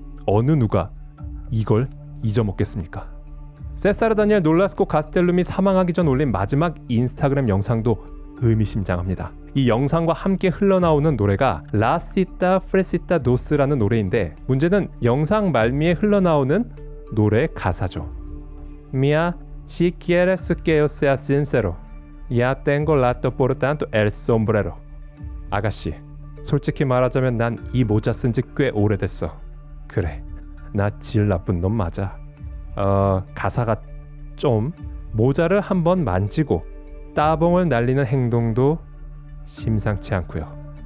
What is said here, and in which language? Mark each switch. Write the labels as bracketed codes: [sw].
[ko] 어느 누가 이걸 잊어먹겠습니까? 세사르 다니엘 놀라스코 가스텔룸이 사망하기 전 올린 마지막 인스타그램 영상도 의미심장합니다. 이 영상과 함께 흘러나오는 노래가 라시타 프레시타 도스라는 노래인데 문제는 영상 말미에 흘러나오는 노래 가사죠. [es] Mia, si quieres que yo sea sincero, ya tengo rato por tanto el sombrero. [ko] 아가씨, 솔직히 말하자면 난 이 모자 쓴 지 꽤 오래됐어. 그래, 나 질 나쁜 놈 맞아. 가사가 좀 모자를 한번 만지고 따봉을 날리는 행동도 심상치 않고요.